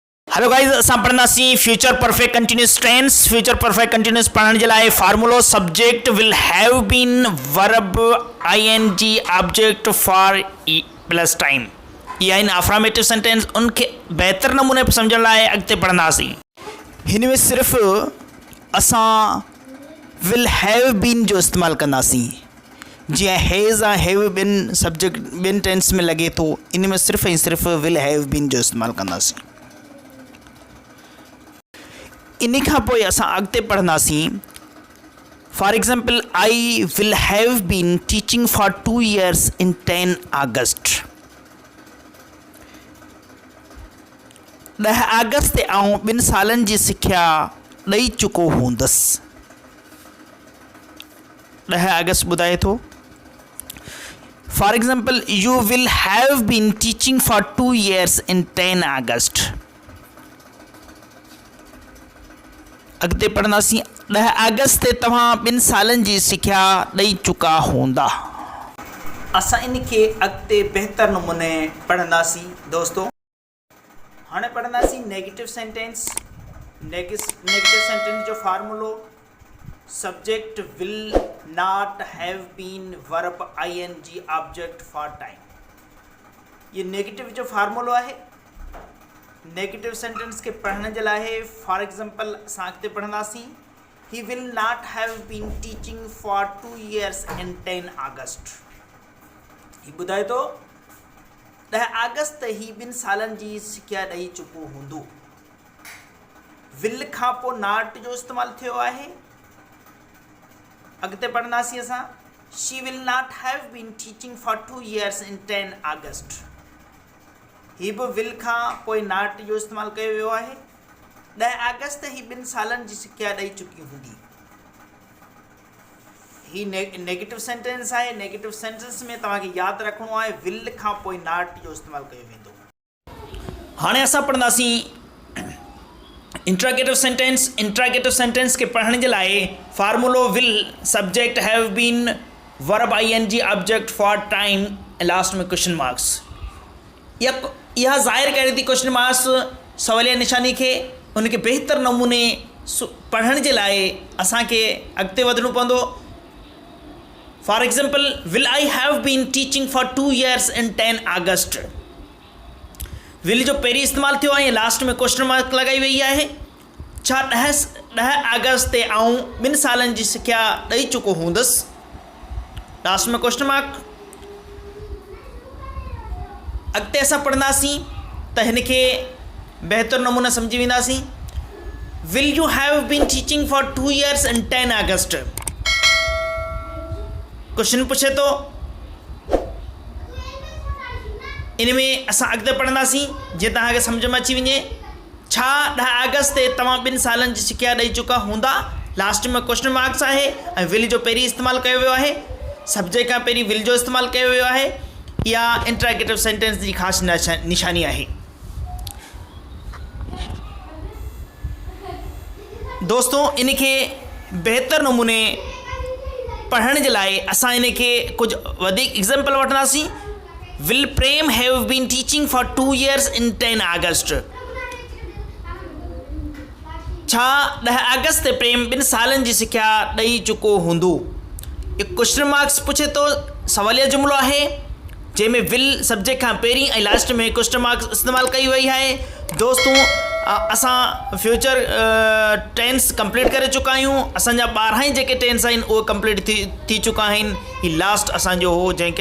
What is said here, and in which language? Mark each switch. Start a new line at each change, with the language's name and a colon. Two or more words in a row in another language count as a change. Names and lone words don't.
English: hello guys,
Sindhi: असां पढ़ंदासीं
English: future perfect continuous tense. future perfect continuous
Sindhi: पढ़ण जे लाइ फार्मूलो
English: subject will have been verb ing object for plus time.
Sindhi: इहा आहिनि
English: affirmative sentence.
Sindhi: उनखे बहितर नमूने सम्झण लाइ अॻिते पढ़ंदासीं। हिन में सिर्फ़ु असां
English: will have been
Sindhi: जो इस्तेमालु कंदासीं। जीअं हैज़ ऐं
English: have been subject
Sindhi: ॿिनि टेंस में लॻे थो, इन में सिर्फ़ु ऐं सिर्फ़ु
English: will have been
Sindhi: जो इस्तेमालु कंदासीं। इन खां पोइ असां अॻिते पढ़ंदासीं।
English: for example, I will have been teaching for 2 years in 10 August.
Sindhi: 10 अगस्त ते आउं 2 सालनि जी सिख्या ॾेई चुको हूंदुसि। 10 अगस्त ॿुधाए थो।
English: for example, you will have been teaching for 2 years in 10 August.
Sindhi: अॻिते पढ़ंदासीं। 10 अगस्त ते तव्हां 2 सालनि जी सिख्या ॾेई चुका हूंदा। असां इनखे अॻिते बहितर नमूने पढ़ंदासीं दोस्तों। हाणे पढ़ंदासीं
English: negative sentence. negative sentence
Sindhi: जो फार्मूलो
English: subject will not have been verb ing object for time.
Sindhi: ये नेगेटिव जो फार्मूलो आहे।
English: negative sentence
Sindhi: के पढ़ने जे लाइ
English: for example
Sindhi: असां अॻिते पढ़ंदासीं।
English: he will not have been teaching for 2 years in 10 August.
Sindhi: ही ॿुधाए थो 10 अगस्त ते ही 2 सालनि जी सिख्या ॾेई चुको हूंदो। विल खां पोइ नॉट जो इस्तेमालु थियो आहे। अॻिते पढ़ंदासीं असां।
English: she will not have been teaching for 2 years in 10 August.
Sindhi: ही बि विल खां पोइ नॉट जो इस्तेमालु कयो वियो आहे। 10 अगस्त ही 2 सालनि जी सिख्या ॾेई चुकी हूंदी। ही
English: negative sentence
Sindhi: आहे।
English: negative sentence
Sindhi: में तव्हांखे यादि रखिणो आहे विल खां पोइ नॉट जो इस्तेमालु कयो वेंदो। हाणे असां पढ़ंदासीं
English: interrogative sentence. interrogative sentence
Sindhi: के पढ़ण जे लाइ फार्मूलो
English: will subject have been verb ing object for time last
Sindhi: में
English: question marks.
Sindhi: यह ज़ाहिर करे थी
English: question marks
Sindhi: सवालिया निशानी के उनके बेहतर नमूने पढ़ण जे लाइ असांखे अॻिते वधणो पवंदो।
English: for example, will I have been teaching for 2 years in 10 August.
Sindhi: विल जो पहिरीं इस्तेमालु थियो आहे, लास्ट में
English: question mark
Sindhi: लॻाई वई आहे। छा 10 अगस्त ते आउं 2 सालनि जी सिख्या ॾेई चुको हूंदुसि।
English: last में question mark।
Sindhi: अॻिते असां पढ़ंदासीं त हिनखे बहितर नमूना सम्झी वेंदासीं।
English: will you have been teaching for 2 years in 10 August.
Sindhi: क्वेश्चन पुछे थो। इन में असां अॻिते पढ़ंदासीं जीअं तव्हांखे सम्झ में अची वञे। छा 10 अगस्त ते तव्हां 2 सालनि जी सिख्या ॾेई चुका हूंदा। लास्ट में
English: question marks
Sindhi: आहे ऐं विल जो पहिरीं इस्तेमालु कयो वियो आहे। सब्जेक्ट खां पहिरीं विल जो इस्तेमालु कयो वियो आहे। या
English: interrogative sentence
Sindhi: जी ख़ासि निशानी आहे। दोस्तों, इनखे बहितर नमूने पढ़ण जे लाइ असां इनखे कुझु वधीक एग्ज़ाम्पल वठंदासीं।
English: will Prem have been teaching for 2 years in 10 August.
Sindhi: छा 10 अगस्त ते प्रेम 2 सालनि जी सिख्या ॾेई चुको हूंदो। इहो
English: question marks
Sindhi: पुछे थो। सवालिया जुमिलो आहे जंहिंमें विल सब्जेक्ट खां पहिरीं ऐं लास्ट में
English: question marks
Sindhi: इस्तेमालु कई वई आहे। दोस्तों, असां
English: future tense
Sindhi: कंप्लीट करे चुका आहियूं। असांजा 12 जेके टेंस आहिनि उहे कंप्लीट थी चुका आहिनि। ही लास्ट असांजो हो जंहिंखे